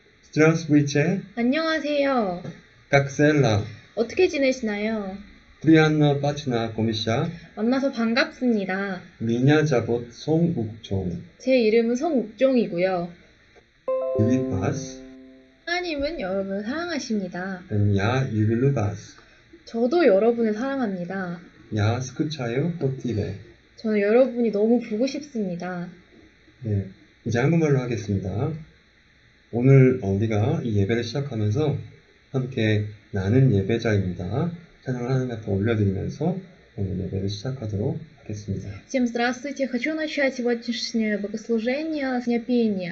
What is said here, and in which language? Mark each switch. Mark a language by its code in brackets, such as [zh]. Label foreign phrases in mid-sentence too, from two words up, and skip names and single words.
[ru] Здравствуйте, [ko] 안녕하세요. [ru] как дела? [ko] 어떻게 지내시나요? [ru] Приятно познакомиться. [ko] 만나서 반갑습니다. [ru] Меня зовут 송욱종. [ko] 제 이름은 송욱종이고요. [ru] Любит вас. [ko] 하나님은 여러분을 사랑하십니다. [ru] Я люблю вас. [ko] 저도 여러분을 사랑합니다. [ru] Я скучаю по тебе. [ko] 저는 여러분이 너무 보고 싶습니다. 네, 이제 한국말로 하겠습니다. 오늘 우리가 이 예배를 시작하면서 함께 나는 예배자입니다. 찬양을 하나님 앞에 올려드리면서 오늘 예배를 시작하도록 하겠습니다. [ru] Всем здравствуйте. Хочу начать сегодняшнее богослужение с пения.